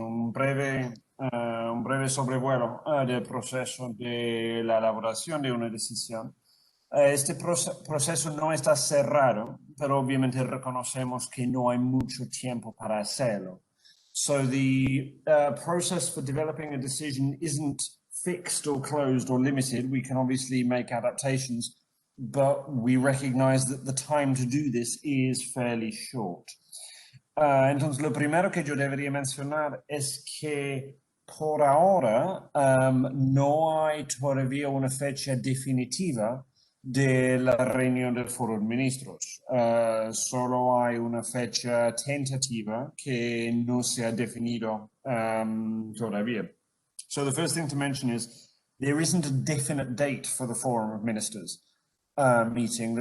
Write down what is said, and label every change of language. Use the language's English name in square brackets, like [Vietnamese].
[Spanish] Un breve sobrevuelo del proceso de la elaboración de una decisión. Este proceso no está cerrado, pero obviamente reconocemos que no hay mucho tiempo para hacerlo. [English] So the process for developing a decision isn't fixed or closed or limited. We can obviously make adaptations, but we recognize that the time to do this is fairly short. [Spanish] Entonces, lo primero que yo debería mencionar es que por ahora no hay todavía una fecha definitiva de la reunión del foro de ministros. Solo hay una fecha tentativa que no se ha definido todavía. [English] So the first thing to mention is there isn't a definite date for the Forum of Ministers meeting.